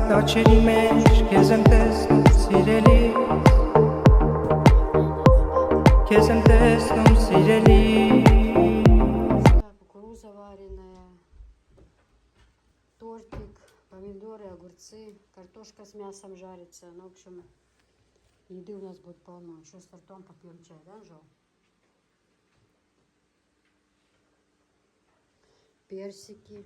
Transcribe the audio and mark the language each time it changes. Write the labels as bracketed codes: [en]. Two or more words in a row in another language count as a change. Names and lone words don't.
[hy] տաչերի մեջ Քեզ եմ տեսնում սիրելի Քեզ եմ տեսնում սիրելի [ru] Кукуруза вареная, тортик, помидоры, огурцы, картошка с мясом жарится. Ну, в общем, еды у нас будет полно. Еще с тортом попьем чай, да, Жо? Персики.